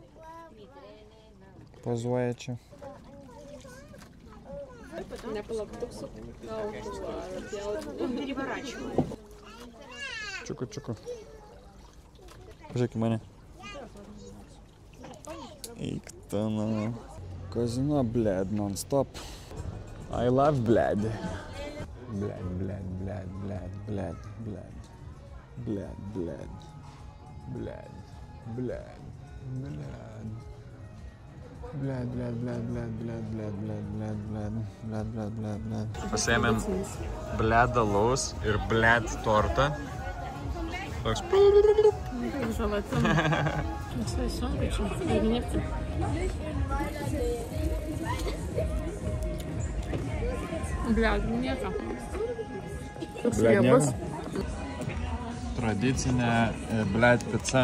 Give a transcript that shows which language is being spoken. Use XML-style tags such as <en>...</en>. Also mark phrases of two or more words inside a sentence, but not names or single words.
<lt>Pozuoja čia. Čiuku. Pažiūrėk į mane. Eik tana. Kazino,</lt> <en>bled, non-stop. I love bled.</en> <lt>Bled. Pasėmėm bled alaus ir bled tortą. Toks... Блядь, nieko. Tradicinė bled pica.</lt>